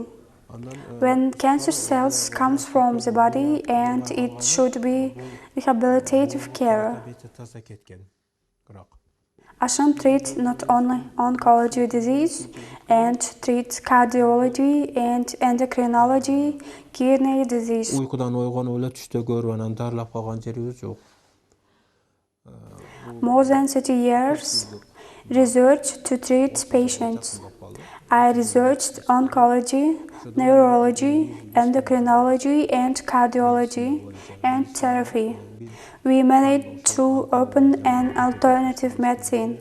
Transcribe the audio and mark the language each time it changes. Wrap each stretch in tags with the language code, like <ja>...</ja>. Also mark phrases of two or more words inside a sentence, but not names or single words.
<en>When cancer cells comes from the body and it should be rehabilitative care. Hashim treats not only oncology disease and treats cardiology and endocrinology, kidney disease.</en> <ky>Uykudan ойгонуп эле түштө көрүп анан дарылап калган жерибиз жок.</ky> <en>More than 30 years research to treat patients. I researched oncology, neurology, endocrinology, and cardiology, and therapy. We managed to open an alternative medicine.</en>